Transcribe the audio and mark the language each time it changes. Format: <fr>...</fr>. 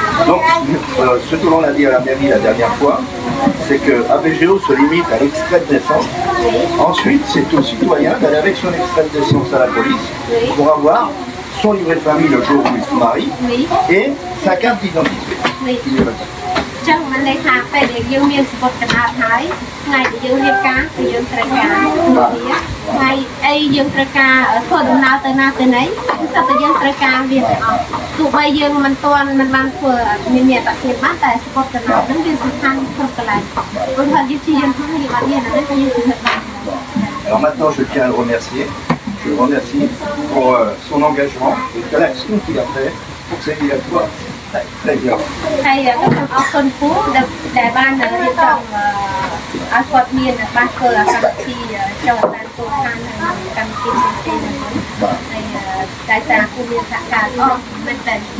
<fr>Donc, ce que l'on a dit à la mairie la dernière fois, c'est que ABGO se limite à l'extrait de naissance. Oui. Ensuite, c'est au citoyen d'aller avec son extrait de naissance à la police pour avoir son livret de famille le jour où il se marie et sa carte d'identité. Oui.</fr> <km>ចឹងមិនន័យថាពេលដែលយើងមានសម្បត្តិកណ្ដាលហើយថ្ងៃដែលយើងរៀបការគឺយើងត្រូវការថ្ងៃអីយើងត្រូវការធ្វើដំណើរទៅណាទៅណីគឺសិតតែយើងត្រូវការវាទាំងអស់ទោះបីយើងមិនបានធ្វើមានអត្តសញ្ញាណបានតែសម្បត្តិកណ្ដាលហ្នឹងវាសំខាន់គ្រប់កន្លែងព្រោះថាយើងជាយើងហ្នឹងយើងអត់មានអានេះគឺយើងធ្វើបាន</km> <fr>Alors maintenant, je tiens à le remercier. Je le remercie pour son engagement et de l'action qu'il a fait pour que cette villageoise aille très bien.</fr> <km>ហើយក៏សូមអរគុណពូដែលបានរៀបចំឲ្យគាត់មានបានធ្វើកម្មវិធីចូលតាមគោលការណ៍និងកម្មវិធីផ្សេងៗហ្នឹងហើយតែសារពូមានសហការល្អមែនតើ</km>